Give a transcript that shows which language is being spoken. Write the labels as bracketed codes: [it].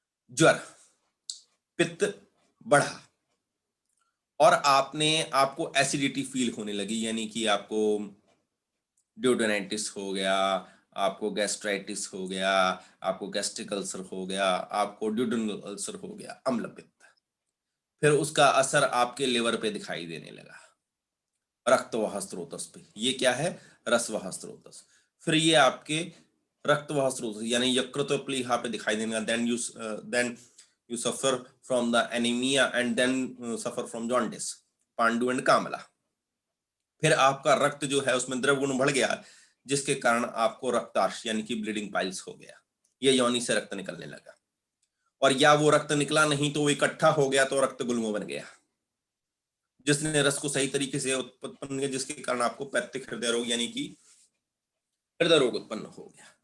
[hi] ज्वर, पित्त बढ़ा और आपको एसिडिटी फील होने लगी, यानी कि आपको ड्यूडेनाइटिस हो गया, आपको गैस्ट्राइटिस हो गया, आपको गैस्ट्रिक अल्सर हो गया, आपको ड्यूडेनल अल्सर हो गया, अम्ल पित्त। फिर उसका असर आपके लिवर पे दिखाई देने लगा, रक्तवाह स्रोतस पे। ये क्या है, रसवाह स्रोतस। फिर ये आपके रक्तवाह स्रोतस यानी यकृत और प्लीहा पे दिखाई देने लगा। [en] Then you suffer from the anemia and then suffer from jaundice, पांडु and कामला। [hi] फिर आपका रक्त जो है उसमें द्रव गुण बढ़ गया, जिसके कारण आपको रक्तार्श यानी कि ब्लीडिंग पाइल्स हो गया, ये योनि से रक्त निकलने लगा। और या वो रक्त निकला नहीं तो वो इकट्ठा हो गया तो रक्त गुल्म बन गया, जिसने रस को सही तरीके से उत्पन्न किया, जिसके कारण आपको पैत्तिक हृदय रोग यानी कि हृदय रोग उत्पन्न हो गया।